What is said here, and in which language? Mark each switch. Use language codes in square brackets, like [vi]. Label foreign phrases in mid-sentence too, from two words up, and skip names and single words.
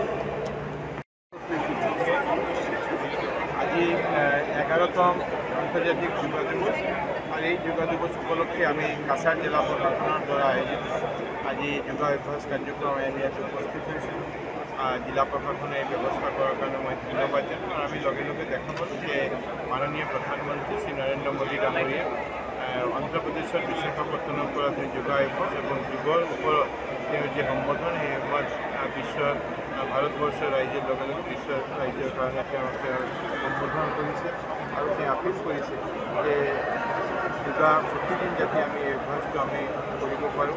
[bn] আজি 11তম আন্তর্জাতিক যোগ দিবস আর এই যোগ দিবস উপলক্ষে আমি কাছাড় জেলা প্রশাসনের দ্বারা আয়োজিত আজি যোগাভ্যাস কার্যক্রম আমি ইয়াতে উপস্থিত হয়েছিল। [as] জিলা প্রশাসনে এই ব্যবস্থা করার কারণে মই ধন্যবাদ জানাম। আর আমি লগে লগে দেখা পালোঁ যে মাননীয় প্রধানমন্ত্রী শ্রী নরেন্দ্র মোদী ডাঙৰীয়াই অন্ধ্ৰপ্ৰদেশৰ বিশাখাপট্টনম পৰা যোগাভ্যাস এবং যোগৰ ওপৰত তেওঁৰ যে সম্বোধন সেই বিশ্বৰ ভাৰতবৰ্ষৰ ৰাইজৰ লগে লগে বিশ্বৰ ৰাইজৰ কাৰণে তেওঁ সম্বোধন কৰিছে আৰু তেওঁ আপিল কৰিছে যে যোগা প্ৰতিদিন যাতে আমি এই অভ্যাসটো আমি কৰিব পাৰোঁ।